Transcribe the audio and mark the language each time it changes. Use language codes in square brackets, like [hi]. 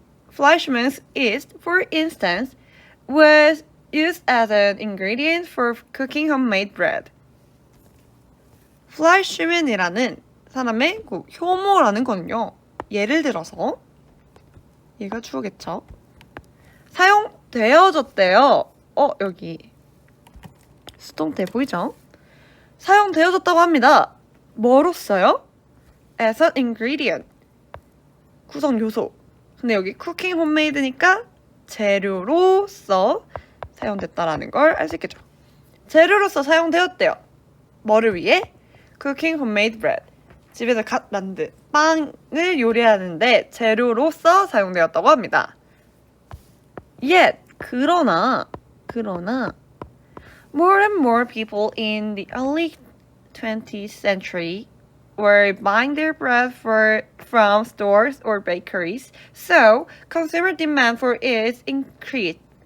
[en] Fleischmann's yeast, for instance, was used as an ingredient for cooking homemade bread. [ko] 플라이슈맨이라는 사람의 효모라는 거는요, 예를 들어서 얘가 주어겠죠. 사용되어졌대요. 여기 수동태 보이죠? 사용되어졌다고 합니다. 뭐로써요? [en] As an ingredient, [ko] 구성 요소. 근데 여기 [en] cooking homemade [ko] 니까 재료로서 사용됐다라는 걸 알 수 있겠죠. 재료로서 사용되었대요. 뭐를 위해? [en] Cooking homemade bread, [ko] 집에서 갓 만든 빵을 요리하는데 재료로서 사용되었다고 합니다. [en] Yet, [ko] 그러나 [en] more and more people in the early 20th century were buying their bread from stores or bakeries, so consumer demand for it increased.